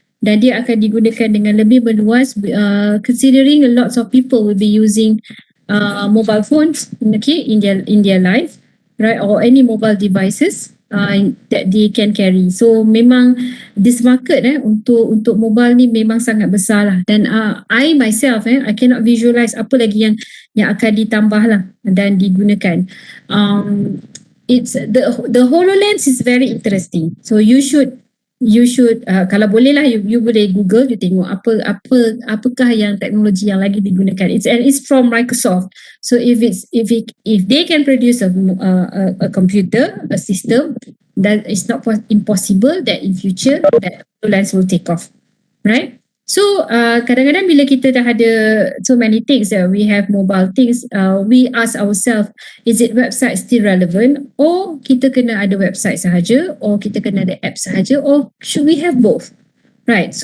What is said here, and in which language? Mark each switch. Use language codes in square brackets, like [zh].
[ms] Dan dia akan digunakan dengan lebih meluas, [en] considering lots of people will be using mobile phones, okay, in their life, right, or any mobile devices that they can carry. [ms] So memang [en] this market [ms] untuk mobile ni memang sangat besar lah. Dan [en] I myself I cannot visualize [ms] apa lagi yang akan ditambah lah dan digunakan. [en] It's the HoloLens is very interesting. So you should [ms] kalau boleh lah you boleh Google, you tengok apakah yang teknologi yang lagi digunakan. [en] It's from Microsoft. So if they can produce a computer, a system, that is not impossible that in future that HoloLens will take off, right? So [ms] kadang-kadang bila kita dah ada [en] so many things that we have mobile things, we ask ourselves, is it website still relevant, or [ms] kita kena ada website sahaja, [en] or [ms] kita kena ada app sahaja, [en] or should we have both, right?